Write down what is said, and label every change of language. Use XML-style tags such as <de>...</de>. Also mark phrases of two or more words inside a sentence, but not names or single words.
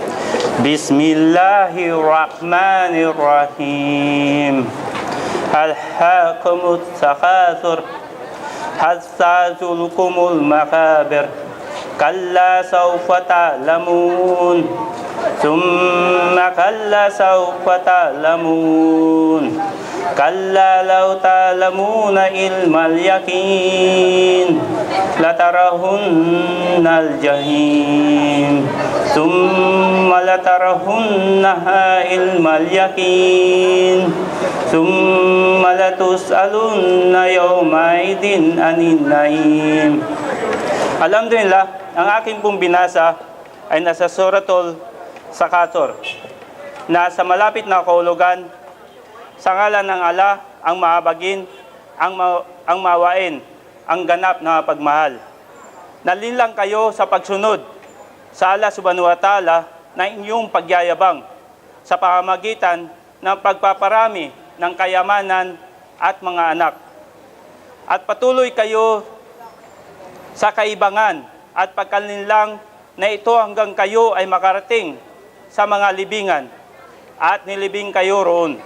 <ar>بسم الله الرحمن الرحيم. ألهاكم التكاثر حتى زرتم المقابر. كلا سوف تعلمون. ثم كلا سوف تعلمون. كلا لو تعلمون علم اليقين لترهن الجحيم ثم لترهنها علم اليقين ثم لتسألن يومئذ عن النعيم. Alhamdulillah,</ar> <tl>ang aking pong binasa ay nasa Suratul Sakator na sa malapit na kahulugan, sa ngalan ng Allah, ang mahabagin, ang mawain, ang ganap na pagmahal. Nalinlang kayo sa pagsunod sa</tl> <ar>الله سبحانه وتعالى</ar> <tl>na inyong pagyayabang sa pamamagitan ng pagpaparami ng kayamanan at mga anak. At patuloy kayo sa kaibangan at pagkalinlang na ito hanggang kayo ay makarating sa mga libingan at nilibing kayo roon.</tl>